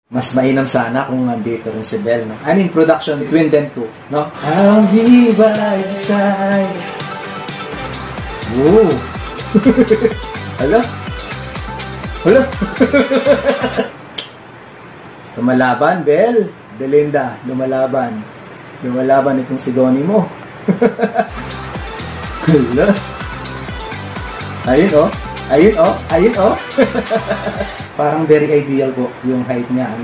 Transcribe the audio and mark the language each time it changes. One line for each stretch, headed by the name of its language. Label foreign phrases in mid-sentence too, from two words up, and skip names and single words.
Filipino: Mas mainam sana kung nandito rin si Bel, no?
English: I mean, production between them two, no? I'll be by your side. Woo!
Filipino: Hala? Hala? Lumalaban, Bel. Belinda, lumalaban. Lumalaban itong si Donnie mo. Hala? Ayun, oh. Ayun, oh. Ayun, oh. Parang
English: very ideal
Filipino: po yung height niya, ano?